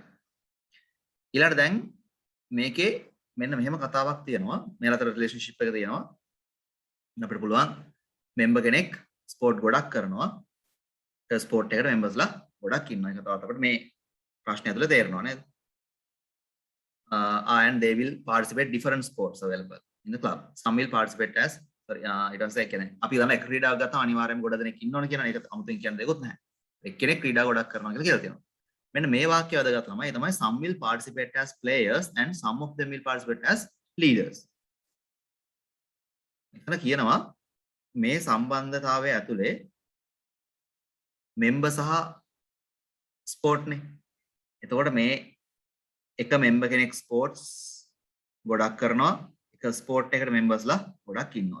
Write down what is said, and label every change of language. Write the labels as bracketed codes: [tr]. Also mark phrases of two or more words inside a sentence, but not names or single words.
[si] ඊළඟට දැන් මේකේ මෙන්න මෙහෙම කතාවක් තියෙනවා. මේ අතර රිලේෂන්ෂිප් එක තියෙනවා. අපිට පුළුවන් මෙම්බර් කෙනෙක් ස්පෝර්ට් ගොඩක් කරනවා. ඒ ස්පෝර්ට් එකට මෙම්බර්ස්ලා ගොඩක් ඉන්නවා. ඒක තවත් අපිට මේ ප්‍රශ්නේ ඇතුලේ තේරෙනවා නේද? [en] And they will participate different sports available in the club. Some will participate as [si] ඊට පස්සේ කියන්නේ අපි ළම එක ක්‍රීඩාවක් ගත්තාම අනිවාර්යයෙන්ම ගොඩ දෙනෙක් ඉන්න ඕන කියන එක අමුතුවෙන් කියන්න දෙයක්වත් නැහැ. එක්කෙනෙක් ක්‍රීඩා ගොඩක් කරනවා කියලා තියෙනවා. මෙන්න මේ වාක්‍යය වැදගත් ළමයි. ඒ තමයි [en] some will participate as players and some of them will participate as leaders. [si] එතන කියනවා මේ සම්බන්ධතාවය ඇතුලේ member සහ sport නේ. එතකොට මේ එක member කෙනෙක් sports ගොඩක් කරනවා. එක ස්පෝර්ට් එකට මෙම්බර්ස්ලා ගොඩක් ඉන්නවා.